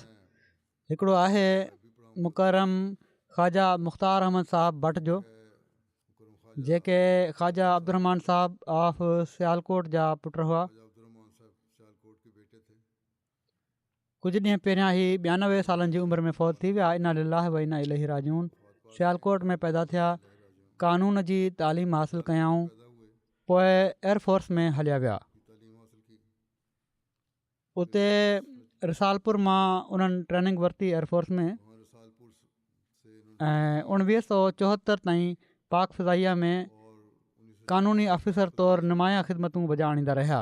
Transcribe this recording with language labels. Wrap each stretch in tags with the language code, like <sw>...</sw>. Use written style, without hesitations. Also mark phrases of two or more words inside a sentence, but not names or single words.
<sd>हिकिड़ो आहे मुकरम ख़्वाजा मुख़्तार अहमद साहब भट जो जेके ख़्वाजा अब्दुरहमान साहब ऑफ सियालकोट जा पुट हुआ। कुझु ॾींहं पहिरियां ई 92 सालनि जी उमिरि में फ़ौत थी विया।</sd> <ar>إنا لله وإنا إليه راجعون.</ar> <sd>सियालकोट में पैदा थिया, कानून जी तालीम हासिलु कयाऊं, पोइ एयरफोर्स में हलिया विया। उते रिसालपुर मां उन्हनि ट्रेनिंग वरिती एयरफोर्स में ऐं 1974 ताईं पाक फ़िज़ाइया में कानूनी ऑफिसर तौरु नुमाया ख़िदमतूं बजाणींदा रहिया।</sd>